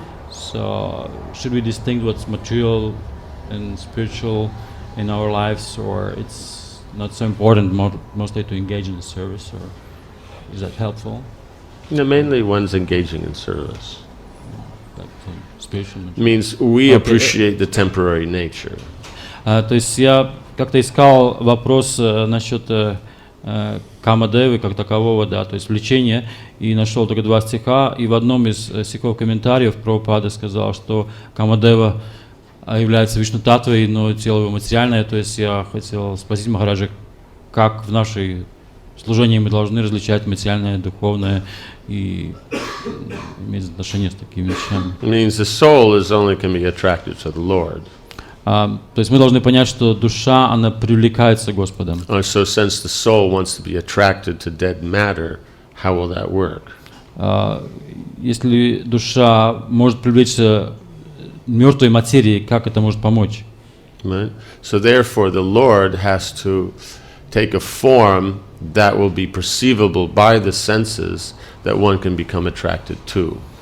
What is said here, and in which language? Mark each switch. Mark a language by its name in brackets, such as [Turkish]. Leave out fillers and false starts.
[English] So should we distinguish what's material and spiritual in our lives, or it's not so important mostly to engage in the service, or is that helpful? No, mainly one's engaging in service. Like spiritual Means we appreciate the temporary nature. [Russian] То есть я как-то искал вопрос насчет Камадевы как такового, да, то есть влечения, и нашел только 2 стиха, и в одном из стихов комментариев Прабхупада сказал, что Камадева является Вишну Таттвой, но тело его материальное, то есть я хотел спросить Махараджа, как в нашей служении мы должны различать материальное, духовное и иметь отношение с такими вещами. [English] Means the soul is only can be attracted to the Lord. [Russian] То есть мы должны понять, что душа, она привлекается Господом. [English] So since the soul wants to be attracted to dead matter, how will that work? [Russian] Если душа может привлечься мертвой материей, как это может помочь? [English] Right? So therefore the Lord has to take a form that will be perceivable by the senses that one can become attracted to.